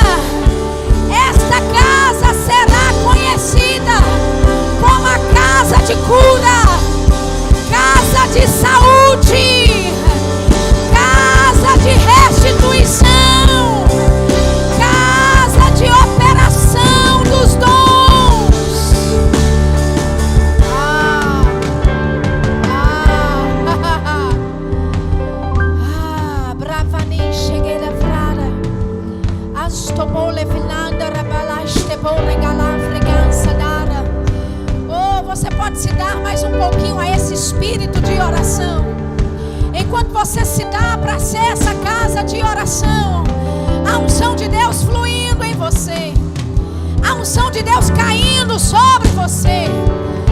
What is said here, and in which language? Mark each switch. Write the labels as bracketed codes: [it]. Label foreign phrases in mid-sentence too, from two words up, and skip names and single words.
[pt] Esta casa será conhecida como a casa de cura, casa de saúde, casa de restituição, casa de operação dos dons. Bravani cheguei da frara, astobole vinanda rabalaste bole galafregança dara. Oh, você pode se dar mais um pouquinho a esse espírito de oração. Enquanto você se dá para ser essa casa de oração, a unção de Deus fluindo em você, a unção de Deus caindo sobre você.